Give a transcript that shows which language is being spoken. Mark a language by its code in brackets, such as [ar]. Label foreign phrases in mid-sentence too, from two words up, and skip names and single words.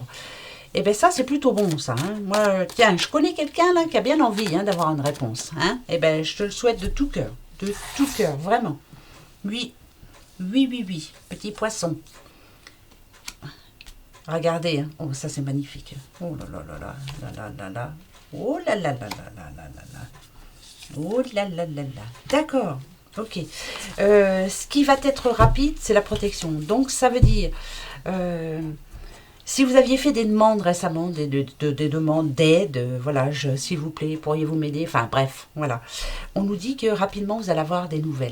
[fr] Et bien ça, c'est plutôt bon, ça. Hein. Moi, tiens, je connais quelqu'un là qui a bien envie d'avoir une réponse. Hein. Et bien, je te le souhaite de tout cœur. de tout cœur, vraiment. Oui, oui, oui, oui, petit poisson. Regardez, hein. Oh, ça c'est magnifique. Oh là là là là là là là là. Oh là là là là là là là là. Oh là là là là. D'accord. Ok. Ce qui va être rapide, c'est la protection. Donc ça veut dire, si vous aviez fait des demandes récemment, des demandes d'aide, voilà, s'il vous plaît, pourriez-vous m'aider? Enfin bref, voilà. On nous dit que rapidement vous allez avoir des nouvelles.